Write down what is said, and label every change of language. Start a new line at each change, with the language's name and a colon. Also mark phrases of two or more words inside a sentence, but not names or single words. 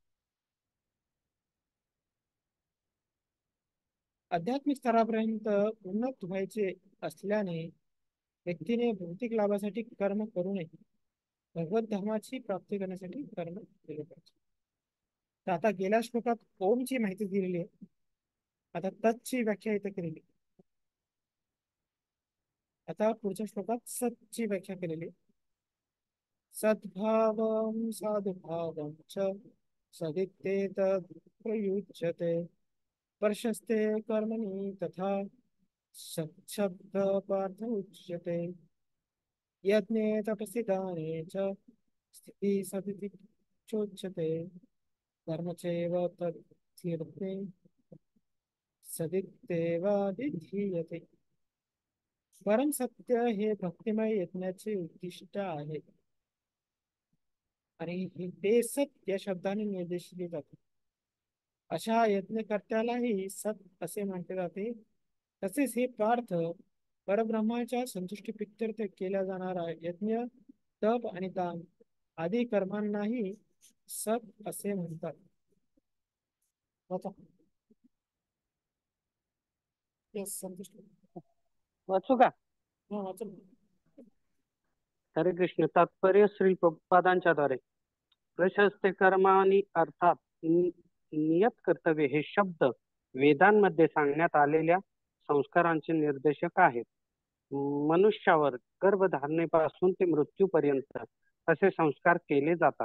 Marathi: आध्यात्मिक स्तरापर्यंत उन्नत व्हायचे असल्याने व्यक्तीने भौतिक लाभासाठी कर्म करू नये, भगवत धर्माची प्राप्ती करण्यासाठी कर्म केले पाहिजे. तर आता गेल्या श्लोकात ओमची माहिती दिलेली आहे, आता तत्ची व्याख्या इथे केलेली. आता पुढच्या श्लोकात सतची व्याख्या केलेली.
Sanskrit: सद्भावं साधुभावं च सदित्येतद् प्रयुज्यते प्रशस्ते कर्मणि तथा शब्द पार्थ उच्यते यज्ञे तपसि दाने च स्थिति सदिति चोच्यते कर्म चैव तत्तीर्थे सदित्येवाधिधीयते.
Marathi: परम सत्य हे भक्तिमय यज्ञाचे उद्दिष्ट आहे आणि ते सत्य शब्दाने निर्देशिले जाते. अशा यज्ञकर्त्यालाही सत असे म्हटले जाते. तसेच हे पार्थ परब्रह्माच्या संतुष्टी प्रित्यर्थ केला जाणारा यज्ञ तप आणि दान आदी कर्मांनाही सत असे म्हणतात. संतुष्टी वाचू का? हरे कृष्ण. तात्पर्य श्री प्रभुपादांच्या द्वारे
Sanskrit: प्रशस्ते कर्माणी
Marathi: अर्थात नियत कर्तव्य हे शब्द वेदांमध्ये सांगण्यात आलेल्या संस्कारांचे निर्देशक आहेत. मनुष्यावर गर्भधारणेपासून ते मृत्यूपर्यंत असे संस्कार केले जातात.